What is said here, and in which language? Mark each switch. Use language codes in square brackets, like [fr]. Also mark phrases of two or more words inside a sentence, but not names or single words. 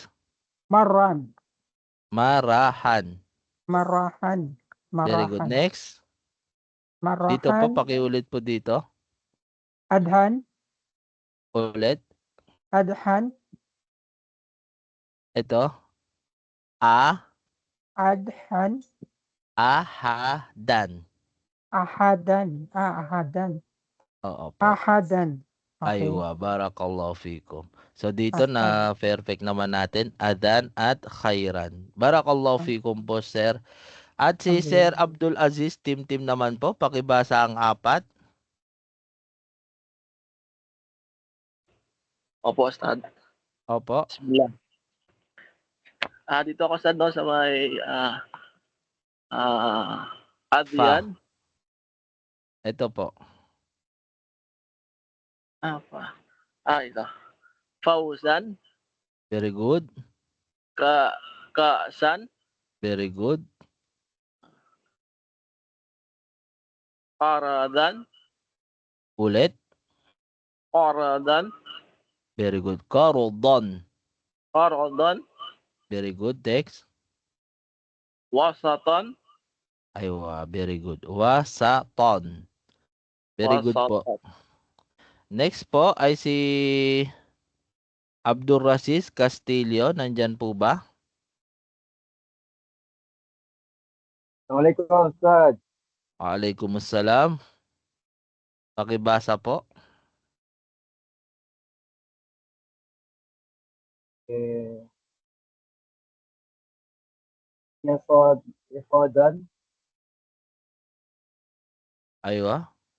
[ar] Marhan. Marahan. Marahan. [en] Very good. [ar] Marahan. [tl] Next. [ar] Marahan. [tl] Dito po, pakiulit po dito. [ar] Adhan. [tl] Ulit. [ar] Adhan. [tl] Ito. [ar] Adhan. Ahadan. Ahadan. Ahadan. [tl] Oo po. [ar] Ahadan. Okay. أيوه بارك الله فيكم. [tl] So dito na perfect naman natin, adan at khairan. [ar] بارك الله فيكم [tl] po, sir. At si Sir Abdul Aziz, team naman po, pakibasa ang apat. Opo, Ustad. Opo. Bismillah. Dito ako sa may Adrian. Ito po. Ito. [ar] Fauzan. [en] Very good. [ar] Kaasan. [en] Very good. [ar] Aradan. [tl] Ulit. [ar] Aradan. [en] Very good. Karodan. [ar] Aradan. [en] Very good. Text. [ar] Wasatan. [en] Aywa, very good. Wasatan. Very good po. [tl] Next po ay si Abdul Rasis Castillo. Nandyan po ba? [ar] السلام عليكم أستاذ. Waalaikumsalam. [tl] Pakibasa po. [ar] Yasodan. Aywa.